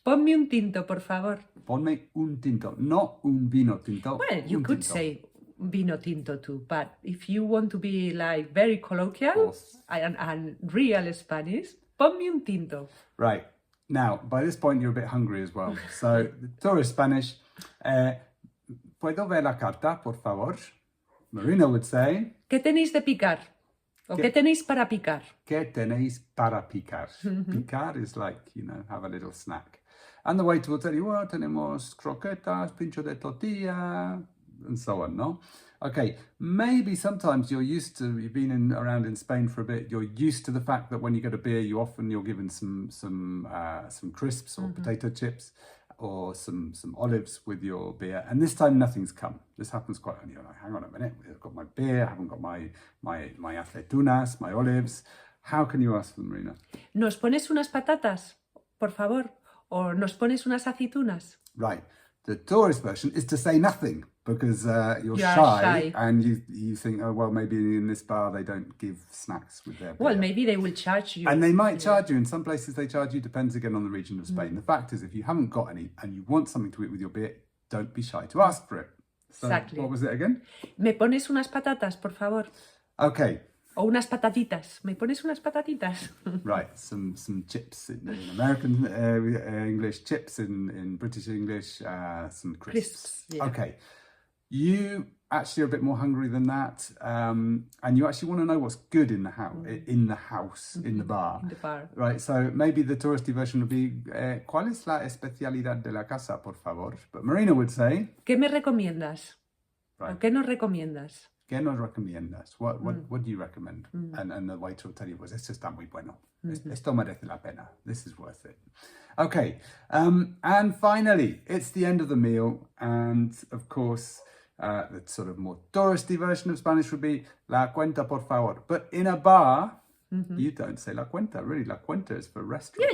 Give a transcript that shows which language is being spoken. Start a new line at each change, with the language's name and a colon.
Spanish: Ponme un tinto, por favor. Ponme un tinto, no un vino tinto.
English: Well, you could say vino tinto too, but if you want to be like very colloquial and real Spanish,
Spanish: ponme un tinto.
English: Right. Now, by this point, you're a bit hungry as well. So, the tourist Spanish,
Spanish: ¿puedo ver la carta, por favor?
English: Marina would say...
Spanish: ¿Qué tenéis de picar? O ¿qué tenéis para picar? ¿Qué tenéis para picar?
English: Picar is like, have a little snack. And the waiter will tell you, well,
Spanish: tenemos croquetas, pincho de tortilla,
English: and so on, no? Okay, maybe sometimes you've been around in Spain for a bit, you're used to the fact that when you get a beer, you're given some crisps or potato chips or some olives with your beer. And this time nothing's come. This happens quite often. You're like, hang on a minute, I've got my beer, I haven't got my aceitunas, my olives. How can you ask them, Marina?
Spanish: ¿Nos pones unas patatas, por favor?
English: Or
Spanish: ¿nos pones unas aceitunas?
English: Right. The tourist version is to say nothing because you're shy and you think, oh, well, maybe in this bar they don't give snacks with their beer. Well, maybe they will charge you. And they might charge you. In some places they charge you, depends again on the region of Spain. The fact is, if you haven't got any and you want something to eat with your beer, don't be shy to ask for it. So, exactly. What was it again?
Spanish: ¿Me pones unas patatas, por favor?
English: Okay.
Spanish: O unas patatitas. ¿Me pones unas patatitas?
English: Right, some chips in American English, chips in British English, some crisps. Yeah. Okay, you actually are a bit more hungry than that, and you actually want to know what's good in the house, in the bar. In the bar. Right, so maybe the touristy version would be,
Spanish: ¿cuál es la especialidad de la casa, por favor?
English: But Marina would say,
Spanish: ¿Qué me recomiendas?
English: Right.
Spanish: ¿O qué nos recomiendas? ¿Qué nos recomiendas?
English: What do you recommend? And the waiter will tell you,
Spanish: pues esto está muy bueno. Esto merece la pena.
English: This is worth it. Okay, and finally, it's the end of the meal. And of course, the sort of more touristy version of Spanish would be
Spanish: la cuenta, por favor.
English: But in a bar, you don't say la cuenta. Really, la cuenta is for restaurants.